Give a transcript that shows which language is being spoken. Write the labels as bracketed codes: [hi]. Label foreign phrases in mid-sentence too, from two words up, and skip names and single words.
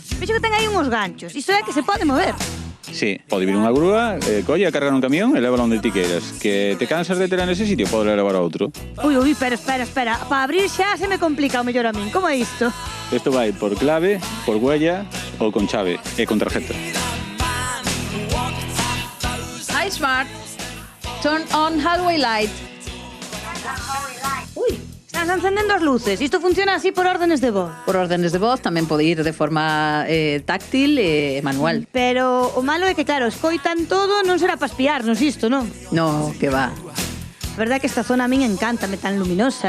[gl] Vexo que ten aí uns ganchos, iso é que se pode mover. Sí, pode vir unha grúa, colle a cargar un camión e lévala onde ti queiras. Que te cansas de ter nese sitio, pode levar a outro. Ui, espera. Para abrir xa se me complica o mellor a min. Como é isto? Isto vai por clave, por huella ou con chave e con tarjeta. [en] Hi Smart, turn on hallway light. [gl] Ui, estás encendendo as luces. Isto funciona así por órdenes de voz. Por órdenes de voz, tamén pode ir de forma táctil e manual. Pero o malo é que, claro, escoitan todo, non será para espiarnos isto, non? [es] No, que va. [gl] A verdade que esta zona a min encántame, tan luminosa,